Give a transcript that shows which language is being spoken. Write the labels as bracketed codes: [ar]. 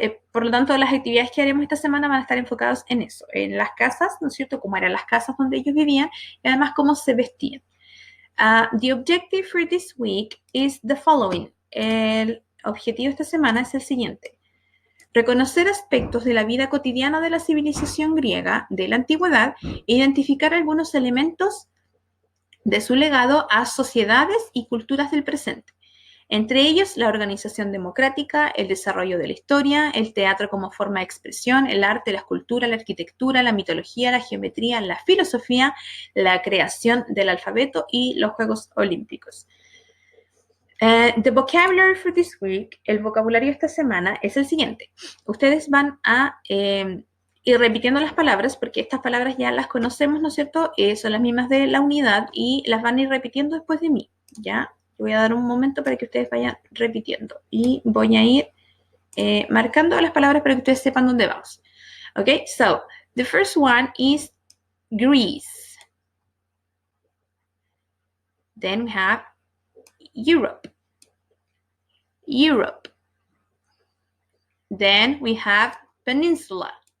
[es] Por lo tanto, las actividades que haremos esta semana van a estar enfocadas en eso, en las casas, ¿no es cierto?, cómo eran las casas donde ellos vivían y además cómo se vestían. [en] The objective for this week is the following. [es] El objetivo de esta semana es el siguiente. Reconocer aspectos de la vida cotidiana de la civilización griega de la antigüedad e identificar algunos elementos de su legado a sociedades y culturas del presente. Entre ellos, la organización democrática, el desarrollo de la historia, el teatro como forma de expresión, el arte, la escultura, la arquitectura, la mitología, la geometría, la filosofía, la creación del alfabeto y los Juegos Olímpicos. [en] The vocabulary for this week, [es] el vocabulario de esta semana es el siguiente. Ustedes van a ir repitiendo las palabras, porque estas palabras ya las conocemos, ¿no es cierto? Son las mismas de la unidad y las van a ir repitiendo después de mí, ¿ya? Voy a dar un momento para que ustedes vayan repitiendo y voy a ir marcando las palabras para que ustedes sepan dónde vamos. [en] Okay, so the first one is Greece. Then we have Europe. Europe. Then we have peninsula.